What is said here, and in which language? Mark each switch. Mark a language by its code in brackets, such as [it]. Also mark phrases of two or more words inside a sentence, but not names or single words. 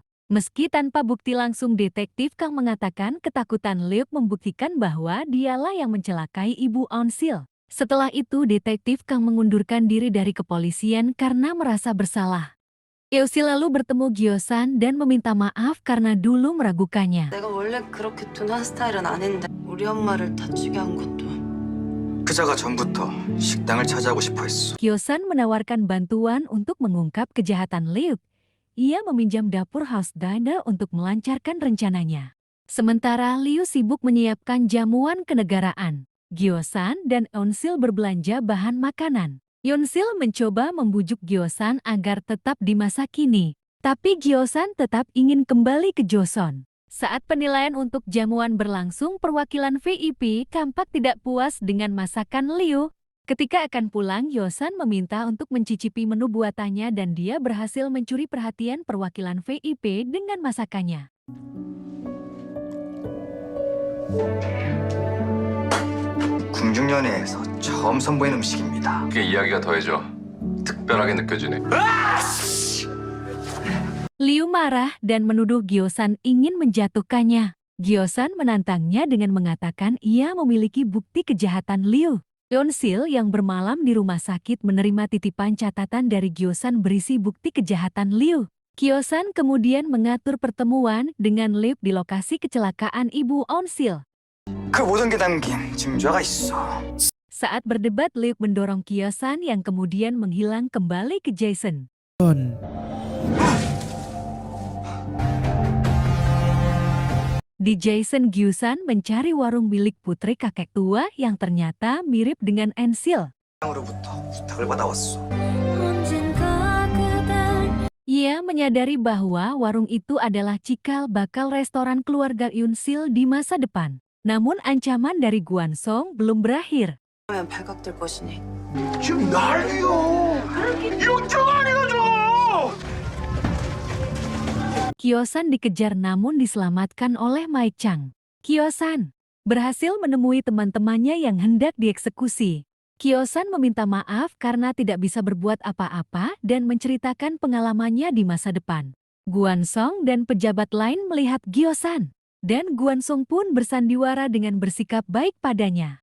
[id] Meski tanpa bukti langsung, detektif Kang mengatakan ketakutan Liu membuktikan bahwa dialah yang mencelakai ibu Aun Sil. Setelah itu, detektif Kang mengundurkan diri dari kepolisian karena merasa bersalah. Eusil lalu bertemu Gyosan dan meminta maaf karena dulu meragukannya. [ko] 내가 원래 그렇게 둔한 스타일은 아닌데 우리 엄마를 다치게 한 것도. 그자가 전부터 식당을 차지하고 싶어 했어. [id] Gyosan menawarkan bantuan untuk mengungkap kejahatan Liu. Ia meminjam dapur House Diner untuk melancarkan rencananya. Sementara Liu sibuk menyiapkan jamuan kenegaraan. Gyosan dan Aun Sil berbelanja bahan makanan. Aun Sil mencoba membujuk Gyosan agar tetap di masa kini. Tapi Gyosan tetap ingin kembali ke Joseon. Saat penilaian untuk jamuan berlangsung, perwakilan VIP tampak tidak puas dengan masakan Liu. Ketika akan pulang, Gyosan meminta untuk mencicipi menu buatannya dan dia berhasil mencuri perhatian perwakilan VIP dengan masakannya. [ko] 궁중연회에서 처음 선보인 음식입니다. 그게 이야기가 더해져 특별하게 느껴지네. [id] Liu marah dan menuduh Gyosan ingin menjatuhkannya. Gyosan menantangnya dengan mengatakan ia memiliki bukti kejahatan Liu. Aun Sil yang bermalam di rumah sakit menerima titipan catatan dari Gyosan berisi bukti kejahatan Liu. Gyosan kemudian mengatur pertemuan dengan Liu di lokasi kecelakaan ibu Aun Sil. [ko] 그 모든 게 담긴 증거가 있어. [id] Saat berdebat, Liu mendorong Gyosan yang kemudian menghilang kembali ke Jason. Di Jason, Gyosan mencari warung milik putri kakek tua yang ternyata mirip dengan Aun Sil. [ko] 으로부터 부탁을 받아왔어. [id] Ia menyadari bahwa warung itu adalah cikal bakal restoran keluarga Aun Sil di masa depan. Namun ancaman dari Gwansong belum berakhir. [ko] 하면 발각될 것이니. 지금 난리야. 영장 아니거든. [id] Kyo-san dikejar namun diselamatkan oleh Mike Chang. Kyo-san berhasil menemui teman-temannya yang hendak dieksekusi. Kyo-san meminta maaf karena tidak bisa berbuat apa-apa dan menceritakan pengalamannya di masa depan. Gwansong dan pejabat lain melihat Kyo-san, dan Gwansong pun bersandiwara dengan bersikap baik padanya.